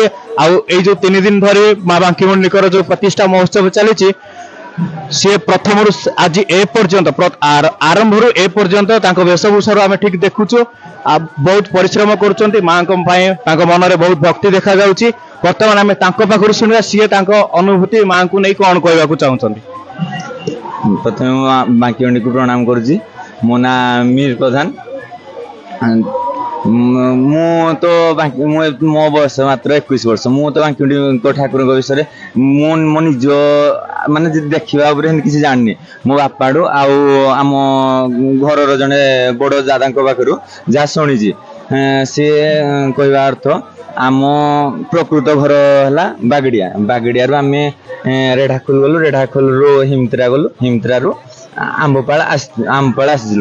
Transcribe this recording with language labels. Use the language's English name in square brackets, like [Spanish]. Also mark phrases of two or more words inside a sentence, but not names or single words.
[Odia] ଆଉ ଏଇ ଯେଉଁ 3 ଦିନ ଧରି ମା ବାଙ୍କିମୁଣ୍ଡିଙ୍କର ଯେଉଁ ପ୍ରତିଷ୍ଠା ମହୋତ୍ସବ ଚାଲିଛି ସିଏ ପ୍ରଥମରୁ ଆଜି ଏ ପର୍ଯ୍ୟନ୍ତ ଆରମ୍ଭରୁ ଏ ପର୍ଯ୍ୟନ୍ତ ତାଙ୍କ ବେଶଭୂଷାରୁ ଆମେ ଠିକ୍ ଦେଖୁଛୁ। ବହୁତ ପରିଶ୍ରମ କରୁଛନ୍ତି ମାଙ୍କ ପାଇଁ। ତାଙ୍କ ମନରେ ବହୁତ ଭକ୍ତି ଦେଖାଯାଉଛି। ବର୍ତ୍ତମାନ ଆମେ ତାଙ୍କ ପାଖରୁ ଶୁଣିବା ସିଏ ତାଙ୍କ ଅନୁଭୂତି ମାଙ୍କୁ ନେଇ କ'ଣ କହିବାକୁ ଚାହୁଁଛନ୍ତି। ପ୍ରଥମ ବାଙ୍କିମଣ୍ଡି କୋ ପ୍ରଣାମ କରୁଚ୍ଚି। ମୋ ନା ମୀର ପ୍ରଧାନ। ମୁଁ ତ ମୋ ବୟସ ମାତ୍ର 21 ବର୍ଷ। ମୁଁ ତ ବାଙ୍କିମୁଣ୍ଡିଙ୍କ ଠାକୁରଙ୍କ ବିଷୟରେ ମୁଁ ମୋ ନିଜ ମାନେ ଯଦି ଦେଖିବା ଉପରେ ସେମିତି କିଛି ଜାଣିନି। ମୋ ବାପାଠୁ ଆଉ ଆମ ଘରର ଜଣେ ବଡ଼ ଦାଦାଙ୍କ ପାଖରୁ ଯାହା ଶୁଣିଛି, ସିଏ କହିବା ଅର୍ଥ ଆମ ପ୍ରକୃତ ଘର ହେଲା ବାଗଡ଼ିଆରୁ ଆମେ ରେଢାଖୋଲ ଗଲୁ, ରେଢାଖୋଲରୁ ହିମତ୍ରା ଗଲୁ, ହିମତ୍ରାରୁ ଆମ୍ବପାଳ ଆସିଥିଲୁ।